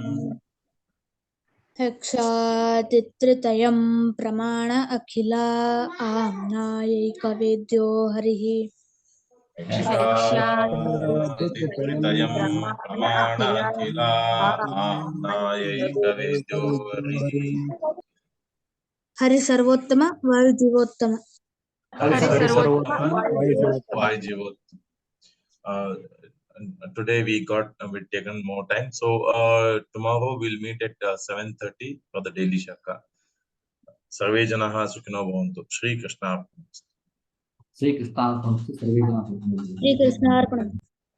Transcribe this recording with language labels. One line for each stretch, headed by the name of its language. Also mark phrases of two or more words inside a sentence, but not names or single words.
Sanskrit: यक्षातित्रितयं प्रमाण अखिल आम्नायैकवेद्यो हरिः. यक्षातित्रितयं प्रमाण अखिल आम्नायैकवेद्यो हरिः. हरि सर्वोत्तम वायु जीवोत्तम. वायु जीवोत्तम.
English: Today we taken more time, so tomorrow we'll meet at 7:30 for the daily shaka.
Sanskrit: सर्वे जनाः सुखिनो भवन्तु. Shri Krishna. श्रीकृष्णार्पण मस्तु सर्वे जनाः सुखिनो भवन्तु. ಶ್ರೀಕೃಷ್ಣಾರ್ಪಣ.